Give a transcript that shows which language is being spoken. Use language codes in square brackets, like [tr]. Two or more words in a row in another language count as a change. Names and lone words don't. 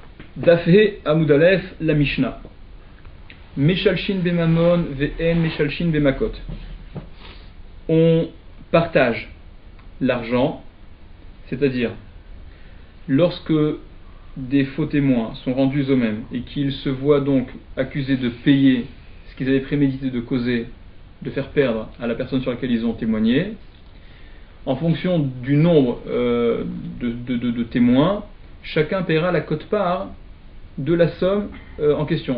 [he] דף ה עמוד א, la Mishnah. משלשין בממון ואין משלשין במכות. [fr] On partage l'argent, c'est-à-dire lorsque des faux témoins sont rendus eux-mêmes et qu'ils se voient donc accusés de payer ce qu'ils avaient prémédité de causer, de faire perdre à la personne sur laquelle ils ont témoigné, en fonction du nombre de témoins, chacun paiera la quote-part de la somme en question.